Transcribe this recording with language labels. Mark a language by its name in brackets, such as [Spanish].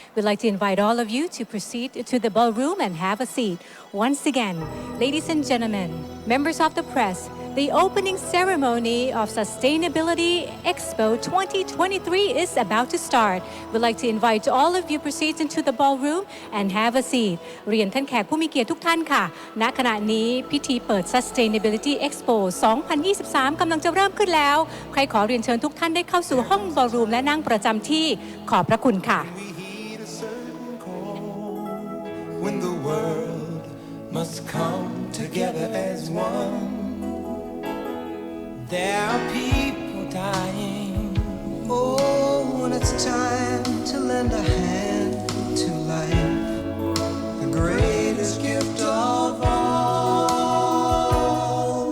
[English] We'd like to invite all of you to proceed to the ballroom and have a seat. Once again, ladies and gentlemen, members of the press, the opening ceremony of Sustainability Expo 2023 is about to start. We'd like to invite all of you proceed into the ballroom and have a seat. [Thai] เรียนท่านแขกผู้มีเกียรติทุกท่านค่ะ ณ ขณะนี้พิธีเปิด Sustainability Expo 2023 กำลังจะเริ่มขึ้นแล้ว ใครขอเรียนเชิญทุกท่านได้เข้าสู่ห้องบอลรูมและนั่งประจำที่ขอบพระคุณค่ะ [English] We heed a certain call when the world must come together as one. There are people dying. Oh, when it's time to lend a hand to life, the greatest gift of all.